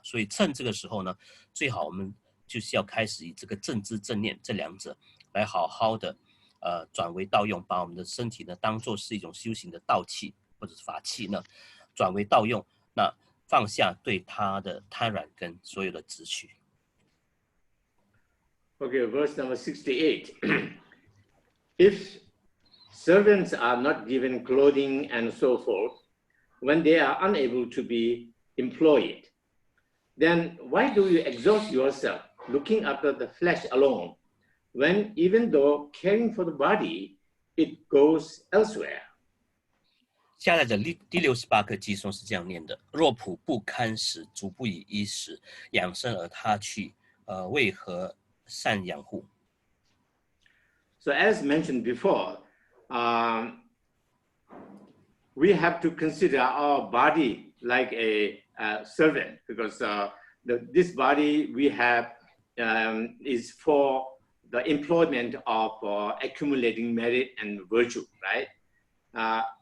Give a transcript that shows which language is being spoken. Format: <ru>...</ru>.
<zh>所以趁这个时候呢，最好我们就是要开始以这个正知正念这两者来好好的转为道用，把我们的身体呢当作是一种修行的道器或者是法器呢，转为道用，那放下对它的贪婪跟所有的执取。</zh> <en>Okay, verse number 68. If servants are not given clothing and so forth, when they are unable to be employed, then why do you exhaust yourself looking after the flesh alone, when even though caring for the body, it goes elsewhere?</en> <zh>下来的第68课偈颂是这样念的：若仆不堪食，足不以衣食，养生而他去，为何善养护？</zh> <en>So as mentioned before, we have to consider our body like a servant, because this body we have is for the employment of accumulating merit and virtue, right?</en>